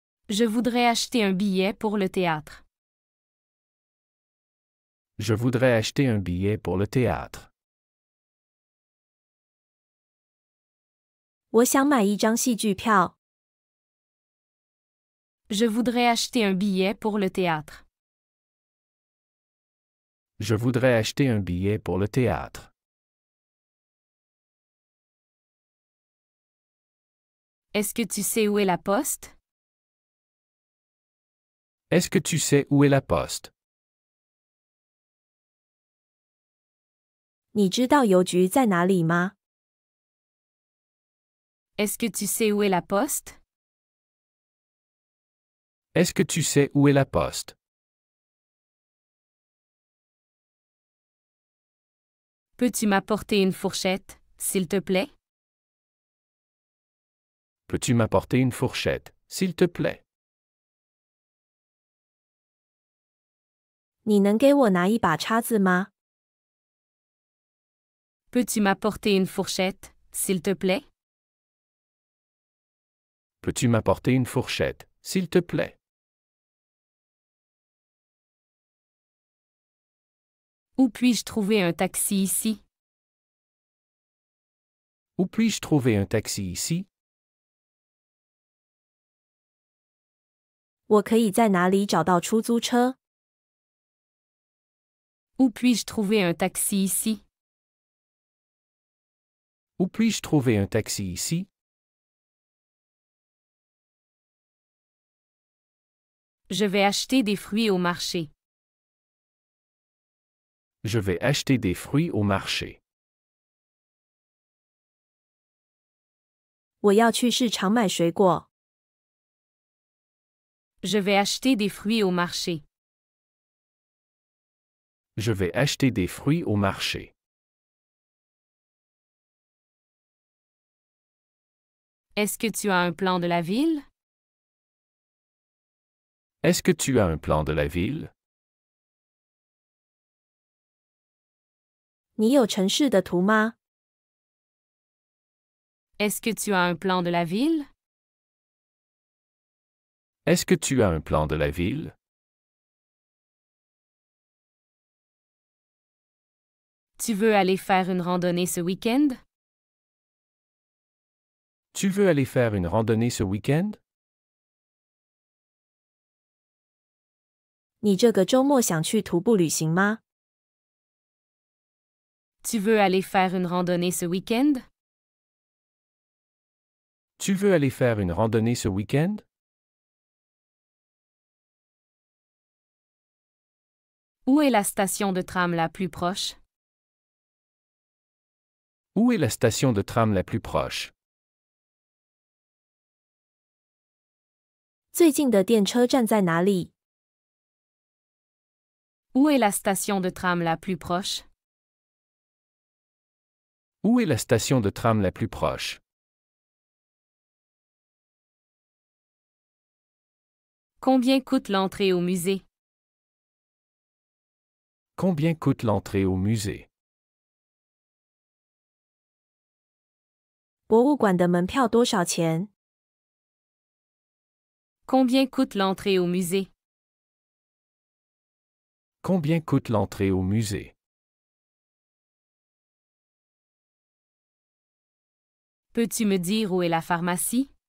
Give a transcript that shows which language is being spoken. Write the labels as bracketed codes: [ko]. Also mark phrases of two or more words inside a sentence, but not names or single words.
[fr] Je voudrais acheter un billet pour le théâtre. Je voudrais acheter un billet pour le théâtre. [zh] 我想买一张戏剧票。 [fr] Je voudrais acheter un billet pour le théâtre. Je voudrais acheter un billet pour le théâtre. Est-ce que tu sais où est la poste? Est-ce que tu sais où est la poste? [zh] 你知道邮局在哪里吗？ [fr] Est-ce que tu sais où est la poste? Est-ce que tu sais où est la poste? Peux-tu m'apporter une fourchette, s'il te plaît? Peux-tu m'apporter une fourchette, s'il te plaît? [zh] 你能给我拿一把叉子吗？ [fr] Peux-tu m'apporter une fourchette, s'il te plaît? Peux-tu m'apporter une fourchette, s'il te plaît? Où puis-je trouver un taxi ici? Où puis-je trouver un taxi ici? [zh] 我可以在哪里找到出租车？ [fr] Où puis-je trouver un taxi ici? Où puis-je trouver un taxi ici? Je vais acheter des fruits au marché. Je vais acheter des fruits au marché. [zh] 我要去市场买水果。 [fr] Je vais acheter des fruits au marché. Je vais acheter des fruits au marché. Est-ce que tu as un plan de la ville? Est-ce que tu as un plan de la ville? [zh] 你有城市的图吗？ [fr] Est-ce que tu as un plan de la ville? Est-ce que tu as un plan de la ville? Tu veux aller faire une randonnée ce week-end? Tu veux aller faire une randonnée ce week-end? [zh] 你这个周末想去徒步旅行吗？ [fr] Tu veux aller faire une randonnée ce week-end? Tu veux aller faire une randonnée ce week-end? Où est la station de tram la plus proche? Où est la station de tram la plus proche? [zh] 最近的电车站在哪里？ [fr] Où est la station de tram la plus proche? Où est la station de tram la plus proche? Combien coûte l'entrée au musée? Combien coûte l'entrée au musée? [zh] 博物馆的门票多少钱？ [fr] Combien coûte l'entrée au musée? Combien coûte l'entrée au musée? Peux-tu me dire où est la pharmacie?